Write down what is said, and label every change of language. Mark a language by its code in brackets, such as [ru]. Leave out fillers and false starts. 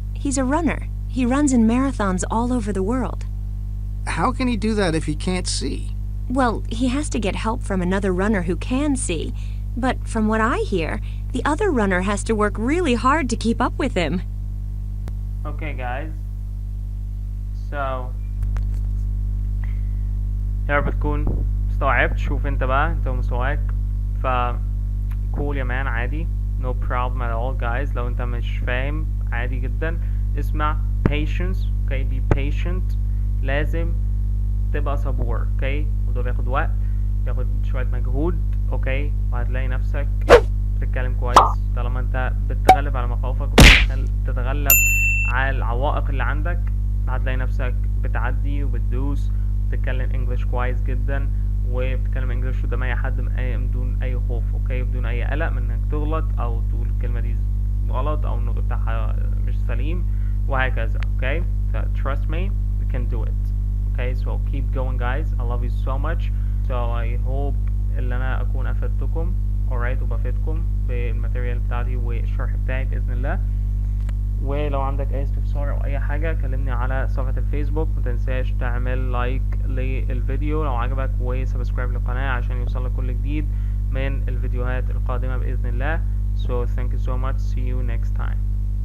[en] He's a runner. He runs in marathons all over the world. How can he do that if he can't see? Well, he has to get help from another runner who can see. But from what I hear, the other runner has to work really hard to keep up with him. Okay, guys. [ar] So يا رب تكون استوعبت. شوف انت بقى انت ومستواك. ف cool يا مان عادي. [en] No problem at all guys. [ar] لو انت مش فاهم عادي جدا. اسمع patience. [en] Okay, be patient. [ar] لازم تبقى صبور. Okay, وده بياخد وقت بياخد شوية مجهود. Okay, وهتلاقي نفسك بتتكلم كويس طالما انت بتتغلب على مخاوفك وبتتغلب على العوائق اللي عندك. هتلاقي نفسك بتعدي وبتدوس بتتكلم انجلش كويس جدا وبتتكلم انجلش قدام اي حد بدون اي خوف. اوكي بدون اي قلق من انك تغلط او تقول الكلمة دي غلط او النطق بتاعها مش سليم وهكذا. [en] Okay trust me we can do it. Okay, so keep going guys. I love you so much. So I hope [ar] ان انا اكون افدتكم alright وبفيدكم بالماتيريال بتاعتي والشرح بتاعي باذن الله. ولو عندك اي استفسار او اي حاجة كلمني على صفحة الفيسبوك. متنساش تعمل لايك للفيديو لو عجبك وسبسكرايب للقناة عشان يوصلك كل جديد من الفيديوهات القادمة بإذن الله. [en] So thank you so much. See you next time.